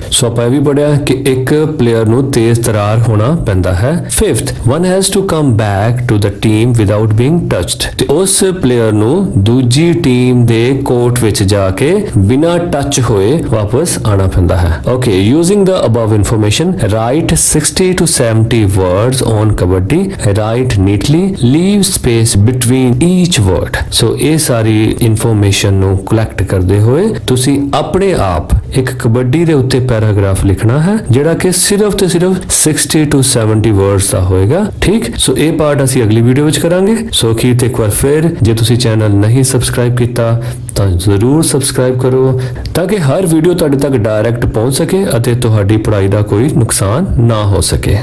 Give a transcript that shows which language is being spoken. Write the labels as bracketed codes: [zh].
[pa] ਸੋ ਆਪਾਂ ਇਹ ਵੀ ਪੜਿਆ ਕਿ ਇੱਕ ਪਲੇਅਰ ਨੂੰ ਤੇਜ਼ ਤਰਾਰ ਹੋਣਾ ਪੈਂਦਾ ਹੈ। [en] Fifth, one has to come back to the team without being touched. [pa] ਤੇ ਉਸ ਪਲੇਅਰ ਨੂੰ ਦੂਜੀ ਟੀਮ ਦੇ ਕੋਰਟ ਵਿੱਚ ਜਾ ਕੇ ਬਿਨਾਂ ਟੱਚ ਹੋਏ ਵਾਪਸ ਆਣਾ ਪੈਂਦਾ ਹੈ। [en] Okay, using the above information, write 60 to 70 words on kabaddi, write neatly, leave space between each word. [pa] So ਇਹ ਸਾਰੀ ਇਨਫੋਰਮੇਸ਼ਨ ਨੂੰ ਕਲੈਕਟ ਕਰਦੇ ਹੋਏ ਤੁਸੀਂ ਆਪਣੇ ਆਪ ਇੱਕ ਕਬੱਡੀ ਦੇ ਉੱਤੇ ਪੈਰਾਗ੍ਰਾਫ ਲਿਖਣਾ ਹੈ ਜਿਹੜਾ ਕਿ ਸਿਰਫ ਤੇ ਸਿਰਫ [en] 60 to 70 words [pa] ਦਾ ਹੋਏਗਾ। ਠੀਕ, ਸੋ ਇਹ ਪਾਰਟ ਅਸੀਂ ਅਗਲੀ ਵੀਡੀਓ ਵਿੱਚ ਕਰਾਂਗੇ। ਸੋ ਕੀਰਤ ਇੱਕ ਵਾਰ ਫਿਰ ਜੇ ਤੁਸੀਂ ਚੈਨਲ ਨਹੀਂ ਸਬਸਕ੍ਰਾਈਬ ਕੀਤਾ ਤਾਂ ਜ਼ਰੂਰ ਸਬਸਕ੍ਰਾਈਬ ਕਰੋ ਤਾਂ ਕਿ ਹਰ ਵੀਡੀਓ ਤੁਹਾਡੇ ਤੱਕ ਡਾਇਰੈਕਟ ਪਹੁੰਚ ਸਕੇ ਅਤੇ ਤੁਹਾਡੀ ਪੜ੍ਹਾਈ ਦਾ ਕੋਈ ਨੁਕਸਾਨ ਨਾ ਹੋ ਸਕੇ।